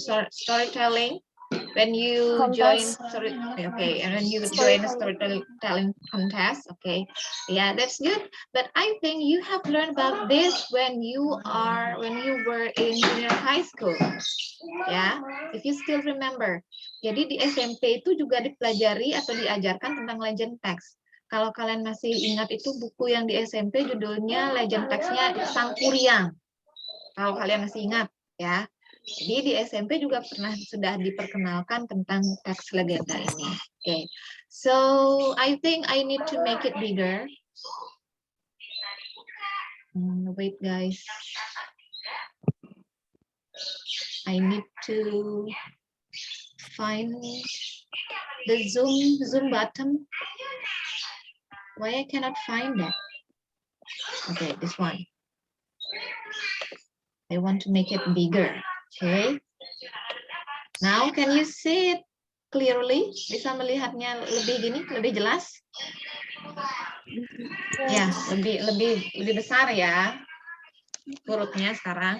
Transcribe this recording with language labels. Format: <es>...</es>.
<en>Storytelling. When you Contest. join, and when you join a storytelling contest, okay, yeah, that's good. But I think you have learned about this when you were in junior high school, ya, if you still remember.</en> <id>Jadi di SMP itu juga dipelajari atau diajarkan tentang legend text. Kalau kalian masih ingat itu buku yang di SMP judulnya legend text-nya Sang Kuryang. Kalau kalian masih ingat, ya. Jadi di SMP juga sudah diperkenalkan tentang teks legenda ini.</id> <en>Okay, so I think I need to make it bigger. Wait guys, I need to find the zoom button. Why I cannot find that? Okay, this one. I want to make it bigger. Okay. Now can you see it clearly?</en> <id>Bisa melihatnya lebih jelas? Ya, lebih besar ya hurufnya sekarang.</id>